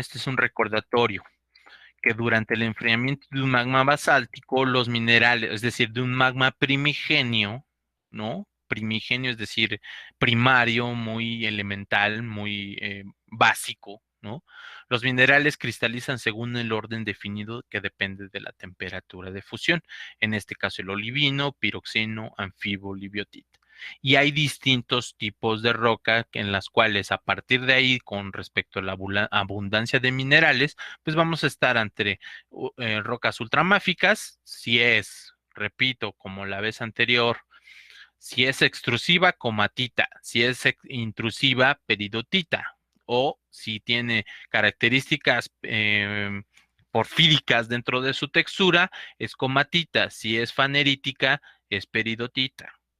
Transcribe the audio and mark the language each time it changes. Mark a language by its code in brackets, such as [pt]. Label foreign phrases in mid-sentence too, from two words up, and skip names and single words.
[es] Este es un recordatorio que durante el enfriamiento de un magma basáltico, los minerales, es decir, de un magma primigenio, ¿no? Primigenio, es decir, primario, muy elemental, muy básico, ¿no? Los minerales cristalizan según el orden definido que depende de la temperatura de fusión. En este caso, el olivino, piroxeno, anfibo, libiotita. Y hay distintos tipos de roca en las cuales a partir de ahí, con respecto a la abundancia de minerales, pues vamos a estar entre rocas ultramáficas, si es, repito, como la vez anterior, si es extrusiva, comatita, si es intrusiva, peridotita, o si tiene características porfíricas dentro de su textura, es comatita, si es fanerítica, es peridotita.